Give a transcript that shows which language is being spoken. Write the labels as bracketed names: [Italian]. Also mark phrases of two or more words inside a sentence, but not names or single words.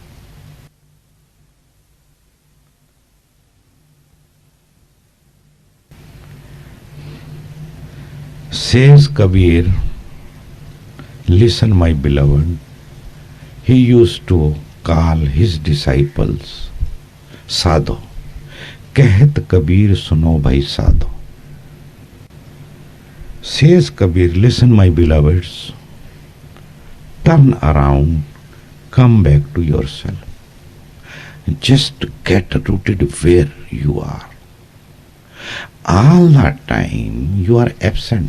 [English] Says Kabir, listen my beloved, he used to call his disciples साधो. [Hindi] कहत कबीर सुनो भाई साधो. [English] Says Kabir, listen my beloveds, turn around, come back to yourself. Just get rooted where you are. All the time you are absent.